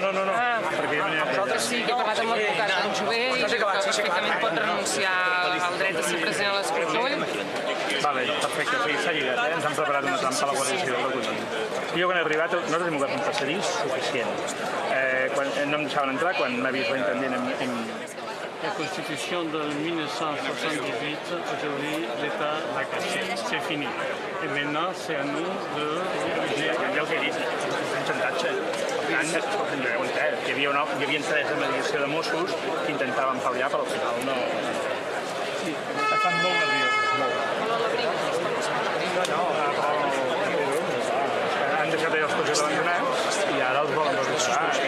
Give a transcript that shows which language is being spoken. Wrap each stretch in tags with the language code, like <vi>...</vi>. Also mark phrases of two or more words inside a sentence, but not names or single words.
<ca>Nosaltres sí que he parlat amb l'advocat d'en Jové i crec que perfectament pot renunciar al dret a ser present a l'escorcoll. Vale, perfecte, sí, s'ha lligat, ens han preparat una trampa a la Guàrdia Civil de Collons. Jo quan he arribat, nosaltres hem obert un passadís suficient. No em deixaven entrar quan m'ha vist l'intendent</ca> <fr>La Constitution de 1978, aujourd'hui, l'État l'a cassée. C'est fini. Et maintenant, c'est à nous de...</fr> <ca>Ja el que he dit, un xantatge. Per tant, escolta'm, hi havia tres de mediació de Mossos que intentaven pal·liar, però al final no... Sí, estan molt nerviosos, molt. Han deixat els cotxes abandonats i ara els volen desbloquejar.</ca>